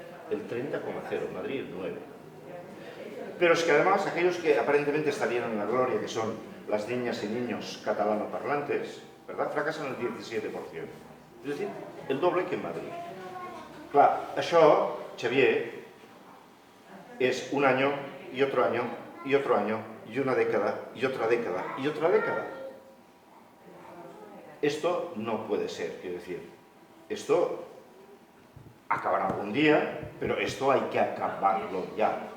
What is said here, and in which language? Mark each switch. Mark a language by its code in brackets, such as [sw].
[es] El 30,0%, Madrid el 9%. Pero es que además aquellos que aparentemente estarían en la gloria, que son las niñas y niños catalano-parlantes, ¿verdad?, fracasan el 17%. [ca] És a dir, el doble que en Madrid. Clar, això, Xavier, és [es] un año y otro año y otro año y una década y otra década y otra década. Esto no puede ser, quiero decir, esto acabará algún día, pero esto hay que acabarlo ya.